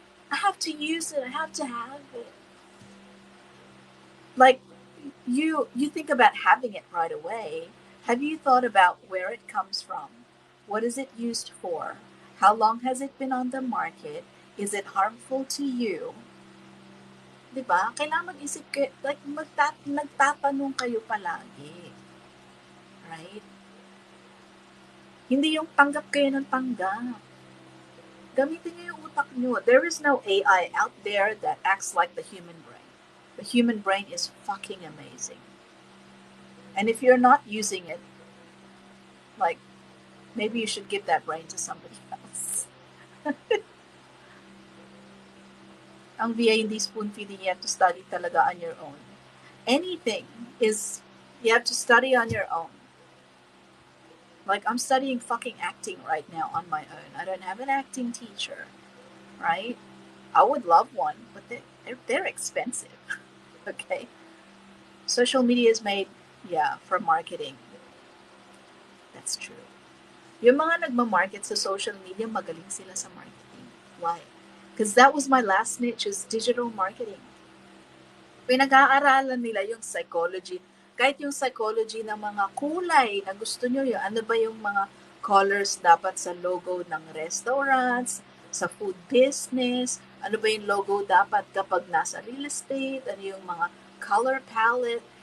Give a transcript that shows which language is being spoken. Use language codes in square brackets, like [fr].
[en] I have to use it. I have to have it. Like, you think about having it right away. Have you thought about where it comes from? What is it used for? How long has it been on the market? Is it harmful to you? [tl] Diba? Kailangan mag-isip kayo, like, nagtatanong kayo palagi. [en] Right? [tl] Hindi yung tanggap kayo ng tanggap. Gamitin niyo yung utak niyo. [en] There is no AI out there that acts like the human brain. The human brain is fucking amazing. And if you're not using it, like, maybe you should give that brain to somebody else. [tl] Ang VA hindi spoon feeding, [en] you have to study talaga on your own. Anything is, you have to study on your own. Like, I'm studying fucking acting right now on my own. I don't have an acting teacher, right? I would love one, but they're expensive. Okay? Social media is made, yeah, for marketing. That's true. [tl] Yung mga nagmamarket sa social media, magaling sila sa marketing. [en] Why? Because that was my last niche, is digital marketing. [tl] Pinag-aaralan nila yung psychology. Kahit yung psychology ng mga kulay na gusto nyo, yung ano ba yung mga colors dapat sa logo ng restaurants, sa food business, ano ba yung logo dapat kapag nasa real estate, ano yung mga color palette.